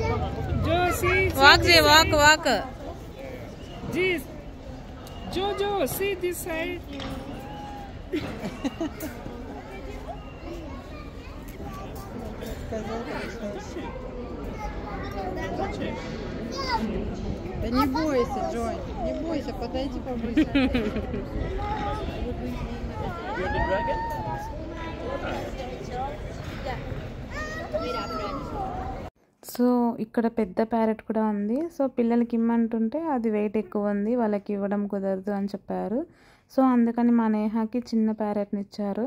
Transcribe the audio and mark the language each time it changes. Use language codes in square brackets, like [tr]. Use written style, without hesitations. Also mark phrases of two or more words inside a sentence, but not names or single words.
[en] Josie, Walk, Jay, walk. this. Jojo, see this side. [ru] Да не бойся, Джой, не бойся, подойди поближе. [te] సో ఇక్కడ పెద్ద ప్యారెట్ కూడా ఉంది. సో పిల్లలకి ఇమ్మంటుంటే అది వెయిట్ ఎక్కువ ఉంది, వాళ్ళకి ఇవ్వడం కుదరదు అని చెప్పారు. సో అందుకని మా నేహాకి చిన్న ప్యారెట్ని ఇచ్చారు.